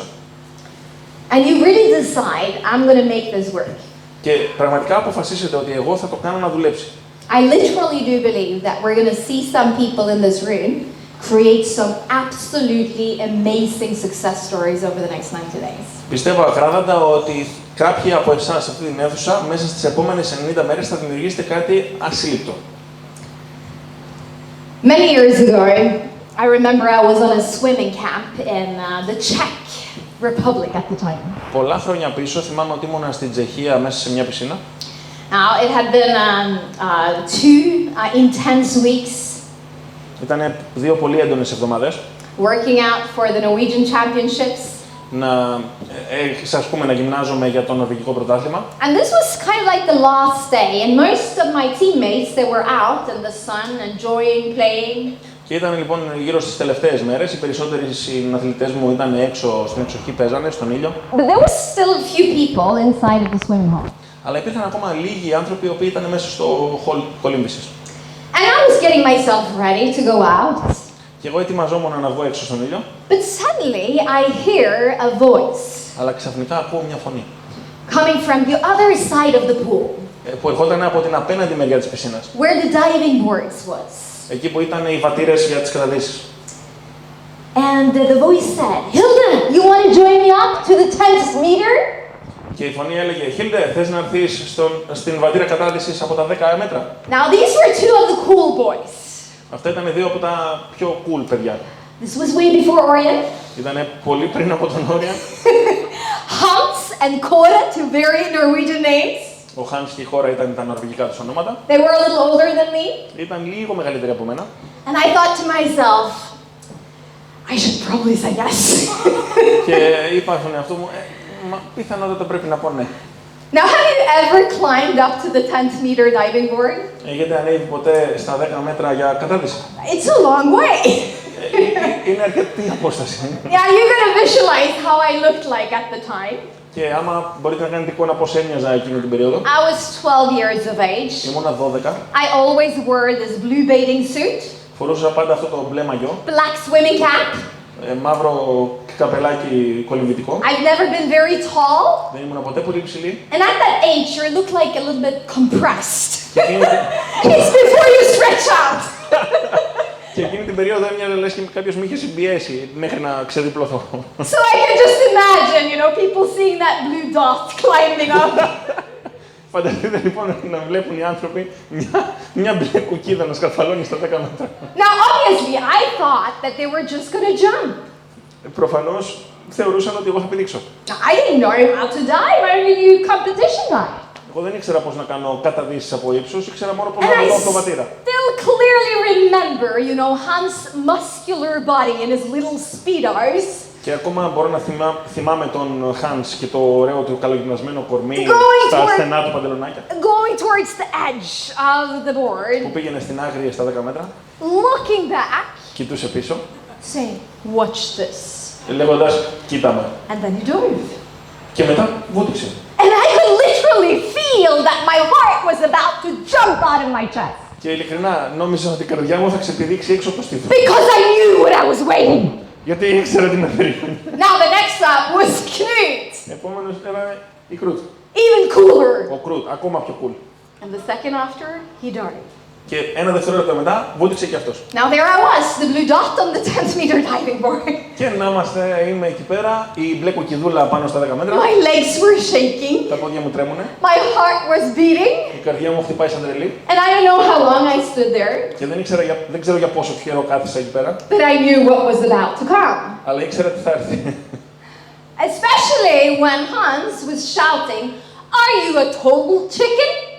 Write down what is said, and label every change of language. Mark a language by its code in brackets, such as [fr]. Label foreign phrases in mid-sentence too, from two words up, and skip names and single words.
[en] and you really decide, I'm going to make this work. [el] και πραγματικά αποφασίσετε ότι εγώ θα το κάνω να δουλέψει. [en] I literally do believe that we're going to see some people in this room create some absolutely amazing success stories over the next 90 days. [el] Πιστεύω ακράδαντα ότι κάποιοι από εσάς σε αυτή την αίθουσα μέσα στις επόμενες 90 μέρες θα δημιουργήσετε κάτι ασύλληπτο. [en] Many years ago, I remember I was on a swimming camp in the Czech Republic at the time. [el] Πολλά χρόνια πίσω θυμάμαι ότι ήμουν στην Τσεχία μέσα σε μια πισίνα. [en] Now, it had been 2 intense weeks [el] Ήταν 2 πολύ έντονες εβδομάδες. [en] working out for the Norwegian championships. [el] Ας πούμε να γυμνάζομαι για το νορβηγικό πρωτάθλημα. [en] And this was kind of like the last day, and most of my teammates, they were out in the sun, enjoying playing. [el] Και ήταν λοιπόν γύρω στις τελευταίες μέρες, οι περισσότεροι συναθλητές μου ήταν έξω στην εξοχή, παίζανε στον ήλιο. [en] But there was still a few people inside of the swimming hall. [el] Αλλά υπήρχαν ακόμα λίγοι άνθρωποι οι οποίοι ήταν μέσα στο hall κολύμβησης. [en] And I was getting myself ready to go out. [el] Και εγώ ετοιμαζόμουν να βγω έξω στον ήλιο. [en] But suddenly I hear a voice [el] Αλλά ξαφνικά ακούω μια φωνή. [en] coming from the other side of the pool, [el] Που ερχόταν από την απέναντι μεριά της πισίνας. [en] where the diving boards was. [el] Εκεί που ήταν οι βατήρες για τις καταδύσεις. [en] And the voice said, Hilde, you want to join me up to the 10th meter? [el] Και η φωνή έλεγε, Hilde, θες να έρθεις στην βατήρα κατάδυσης από τα 10 μέτρα. [en] Now these were 2 of the cool boys. [el] Αυτά ήταν 2 από τα πιο cool παιδιά. [en] This was way before Orion. [el] Ήταν πολύ πριν από τον Όριαν. [en] Hans and Kåre, 2 very Norwegian names. [el] Ο Hans και η χώρα ήταν τα νορβηγικά τους ονόματα. [en] They were a little older than me. [el] Ήταν λίγο μεγαλύτεροι από μένα. [en] And I thought to myself, I should probably say yes. [el] Και είπα στον εαυτό μου, πιθανότατα πρέπει να πω ναι. [en] Now, have you ever climbed up to the 10th-meter diving board? [el] Έχετε ανέβει ποτέ στα 10 μέτρα για κατάδυση? [en] It's a long way. [el] Είναι αρκετή απόσταση. [en] Yeah, you're gonna visualize how I looked like at the time. [el] Και άμα μπορείτε να κάνετε εικόνα πώς έμοιαζα εκείνη την περίοδο. [en] I was 12 years of age. [el] Ήμουνα 12. [en] I always wore this blue bathing suit, [el] Φορούσα πάντα αυτό το μπλε μαγιό, [en] black swimming cap. [el] μαύρο καπελάκι κολυμβητικό. [en] I've never been very tall. [el] Δεν ήμουν ποτέ πολύ ψηλή. [en] And at that age, you look like a little bit compressed. [el] Και [en] It's before you stretch out. [el] και εκείνη την περίοδο έμοιαζε λες και κάποιος με είχε συμπιέσει μέχρι να ξεδιπλωθώ. [en] So I can just imagine, people seeing that blue dot climbing up. [el] Φανταστείτε λοιπόν να βλέπουν οι άνθρωποι μια μπλε κουκίδα να σκαρφαλώνει στα 10 μέτρα. [en] Now, obviously, I thought that they were just going to jump. [el] Προφανώς θεωρούσαν ότι εγώ θα πηδήξω. [en] I didn't know how to dive. I only knew competition dive. [el] Εγώ δεν ήξερα πώς να κάνω καταδύσεις από ύψος, ήξερα μόνο πώς [en] And [el] να [en] I [el] βγω από το βατήρα. [en] still clearly remember, Hans' muscular body in his little speedos. [el] Και ακόμα μπορώ να θυμάμαι τον Hans και το ωραίο του καλογυμνασμένο κορμί στα στενά του παντελονάκια. [en] Going towards the edge of the board. [el] Που πήγαινε στην άκρη στα 10 μέτρα. [en] Looking back. [el] Κοιτούσε πίσω. [en] Saying, watch this. [el] Λέγοντας, κοίτα με. [en] And then he dove. [el] Και μετά βούτυξε. [en] And I could literally feel that my heart was about to jump out of my chest. [el] Και ειλικρινά νόμιζα ότι η καρδιά μου θα ξεπηδήξει έξω από το στήθος. [en] Because I knew what I was waiting. [el] Γιατί ήξερα τι με περίμενε. [en] Now the next stop was Knut. [el] Επόμενος era η Κρούτ. [en] Even cooler. [el] Ο Κρούτ, ακόμα πιο cool. [en] And the second after, he dived. [el] Και ένα δευτερόλεπτο μετά βούτυξε και αυτός. [en] Now there I was, the blue dot on the 10th-meter diving board. [el] Και να είμαστε, είμαι εκεί πέρα, η μπλε κοκκιδούλα πάνω στα 10 μέτρα. [en] My legs were shaking. [el] Τα πόδια μου τρέμουνε. [en] My heart was beating. [el] Η καρδιά μου χτυπάει σαν τρελή. [en] And I don't know how long I stood there. [el] Και δεν ξέρω για πόσο καιρό κάθισα εκεί πέρα. [en] But I knew what was about to come. [el] Αλλά ήξερα τι θα έρθει. [en] Especially when Hans was shouting, "Are you a total chicken?"